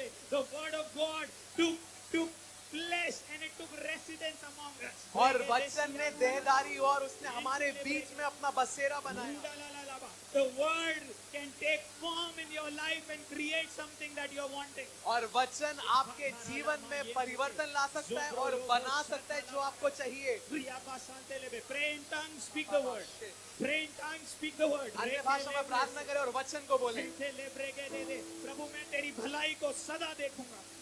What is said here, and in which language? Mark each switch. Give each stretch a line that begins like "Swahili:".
English: The word of God took flesh and it took residence among us।
Hindi: और वचन ने देहधारी और उसने हमारे बीच में अपना बसेरा बनाया।
English: The word can take form in your life and create something that you're wanting।
Hindi: और वचन आपके जीवन में परिवर्तन ला सकता है और बना सकता है जो आपको चाहिए।
English: Pray in tongues, speak the word। Pray in tongues, speak the word।
Hindi: अन्य भाषा में प्रार्थना करें और वचन को बोलें। प्रभु मैं तेरी भलाई को सदा देखूंगा।